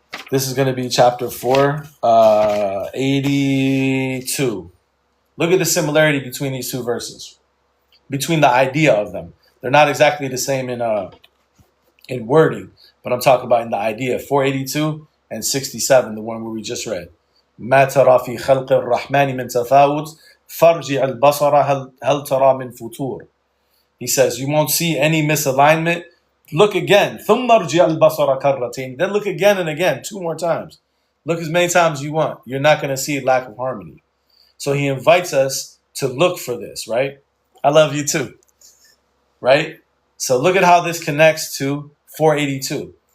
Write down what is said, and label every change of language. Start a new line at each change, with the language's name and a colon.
English: This is going to be chapter 4, 82. Look at the similarity between these two verses, between the idea of them. They're not exactly the same in wording, but I'm talking about in the idea. 482 and 67, the one where we just read.
Arabic: ما ترى في خلق الرحمن من تفاوت فارجع البصر هل ترى من فطور.
English: He says, you won't see any misalignment. Look again.
Arabic: ثم ارجع البصر كرتين.
English: Then look again and again, 2 more times. Look as many times as you want. You're not going to see lack of harmony. So he invites us to look for this, right? I love you too, right? So look at how this connects to 482.